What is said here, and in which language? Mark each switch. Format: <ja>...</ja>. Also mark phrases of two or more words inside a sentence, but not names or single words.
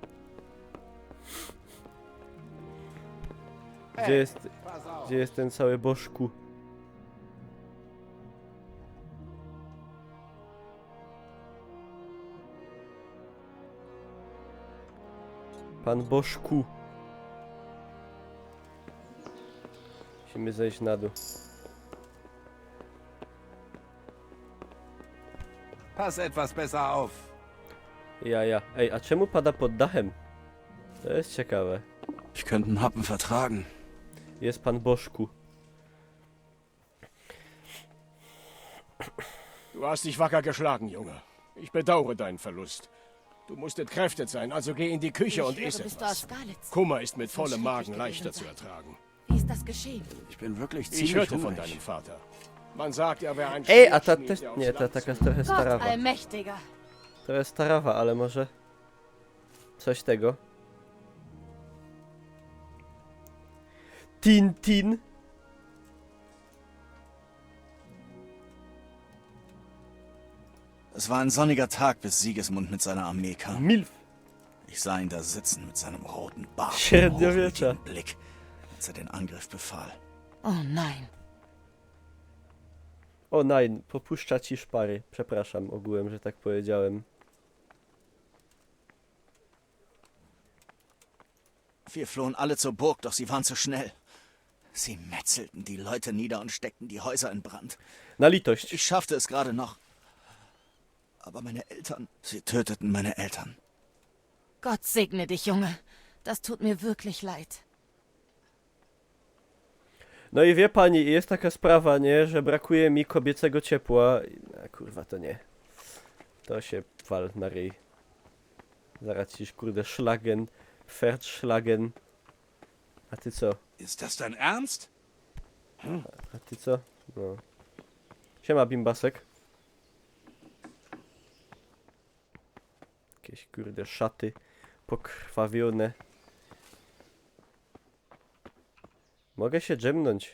<pl>Gdzie jest ten cały bożku? Pan Bożku. Musimy zejść na dół.</pl> <de>Pass etwas besser auf. Ja.</de> <pl>Ej, a czemu pada pod dachem? To jest ciekawe.</pl> <de>Ich könnte einen Happen vertragen.</de> <pl>Jest pan Bożku.</pl> <de>Du hast dich wacker geschlagen, Junge. Ich bedauere deinen Verlust. Du musst entkräftet sein, also geh in die Küche und iss bist du aus etwas. Skalitz. Kummer ist mit vollem Muss Magen schrecklich leichter gewesen zu sein. ertragen. Wie ist das geschehen? Ich bin wirklich Ich ziemlich hörte von hungrig. deinem Vater. Man sagt, er wäre ein</de> <pl>Ej, a ta</pl> <de>Schmied,</de> <pl>też...</pl> <de>der aufs</de> <pl>Nie, ta</pl> <de>Land</de> <pl>taka</pl> <de>zog.</de> <pl>trochę</pl> <de>Gott</de> <pl>starawa.</pl> <de>allmächtiger.</de> <pl>To jest starawa, ale może... Coś tego. Tintin.</pl> <de>Es war ein sonniger Tag, bis Sigismund mit seiner Armee kam.</de> <pl>Milf.</pl> <de>Ich sah ihn da sitzen mit seinem roten Bart und</de> <pl>Średniowiecza.</pl> <de>hochmütigen Blick, als er den Angriff befahl. Oh nein. O nein,</de> <pl>popuszcza ci szpary. Przepraszam ogółem, że tak powiedziałem.</pl> <de>Wir flohen alle zur Burg, doch sie waren zu schnell. Sie metzelten die Leute nieder und steckten die Häuser in Brand.</de> <pl>Na litość.</pl> <de>Ich schaffte es gerade noch. Aber meine Eltern, sie töteten meine Eltern. Gott segne dich, Junge. Das tut mir wirklich leid.</de> <pl>No i wie pani, jest taka sprawa, nie, że brakuje mi kobiecego ciepła. A kurwa, to nie. To się wal na ryj. Zaraz ci, kurde, szlagen, Feldschlagen. A ty co?</pl> <de>Ist das dein Ernst?</de> <pl>A ty co? No. Siema, bimbasek. Jakieś, kurde, szaty pokrwawione. Mogę się dżemnąć.</pl>